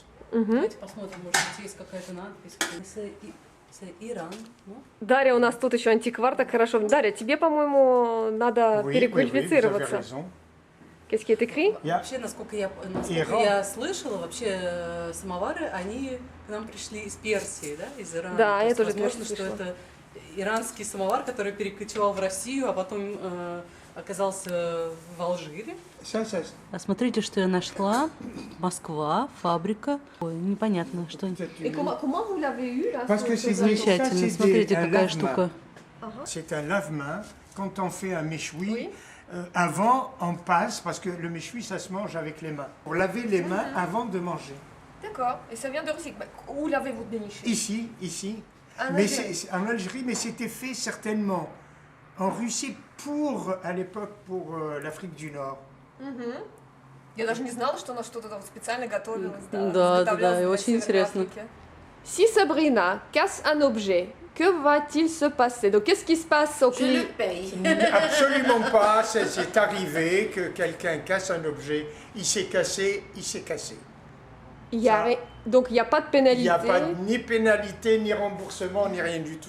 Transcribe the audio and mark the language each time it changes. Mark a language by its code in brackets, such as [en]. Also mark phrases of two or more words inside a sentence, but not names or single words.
[ru] Давайте посмотрим, может быть, есть какая-то надпись. [fr] C'est Иран. [ru] Дарья, у нас тут еще антиквар, так хорошо. Дарья, тебе, по-моему, надо [fr] Oui, [ru] переквалифицироваться. [fr] vous avez raison. Qu'est-ce qui est écrit? [ru] Вообще, насколько Иран. я слышала, вообще самовары, они к нам пришли из Персии, да, из Ирана. Да, То я есть, тоже возможно, это что слышала. это иранский самовар, который перекочевал в Россию, а потом оказался в Алжире. [fr] Ça, [ru] А смотрите, что я нашла. Москва, фабрика. Ой, непонятно, что... [fr] Et comment vous l'avez eu là? Parce que c'est [ru] Замечательно. [fr] ça, [ru] Смотрите, [fr] un [ru] какая [fr] lave-main. [ru] штука. [fr] C'est un lave-main. Quand on fait un méchoui, Oui. Avant, on passe, parce que le méchoui, ça se mange avec les mains. Pour laver les mains avant de manger. D'accord. Et ça vient de Russie. Où l'avez-vous déniché? Ici. En Mais Algérie. en Algérie, mais c'était fait certainement en Russie à l'époque, pour l'Afrique du Nord. [ru] Я даже не знала, что она что-то там специально готовилась. Да, и очень интересно. [fr] Si Sabrina casse un objet, que va-t-il se passer? Donc qu'est-ce qui se passe au client? paye. Absolument pas, c'est arrivé que quelqu'un casse un objet, il s'est cassé. Donc il n'y a pas de Il pénalité. n'y a pas ni pénalité, ni remboursement, ni rien du tout.